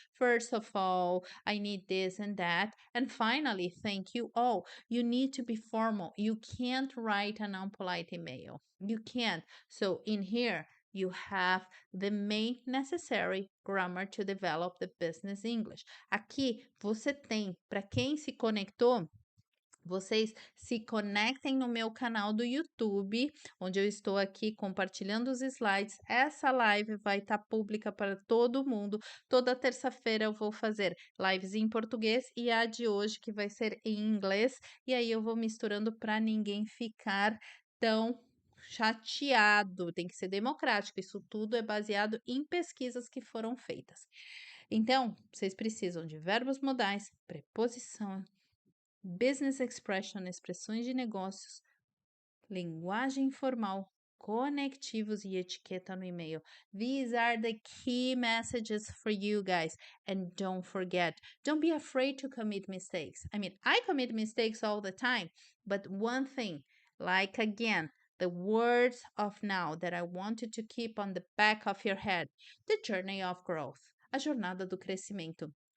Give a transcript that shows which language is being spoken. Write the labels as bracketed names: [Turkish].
[English] First of all, I need this and that. And finally, thank you all. You need to be formal. You can't write an unpolite email. You can't. So in here, you have the main necessary grammar to develop the business English. [Portuguese] Aqui você tem, para quem se conectou, vocês se conectem no meu canal do YouTube, onde eu estou aqui compartilhando os slides. Essa live vai estar pública para todo mundo. Toda terça-feira eu vou fazer lives em português e a de hoje que vai ser em inglês. E aí eu vou misturando para ninguém ficar tão chateado. Tem que ser democrático. Isso tudo é baseado em pesquisas que foram feitas. Então, vocês precisam de verbos modais, preposição, business expression, expressões de negócios, linguagem informal, conectivos e etiqueta no e-mail. [English] These are the key messages for you guys. And don't forget, don't be afraid to commit mistakes. I mean, I commit mistakes all the time, but one thing, like again, the words of now that I want you to keep on the back of your head, the journey of growth, [Portuguese] a jornada do crescimento.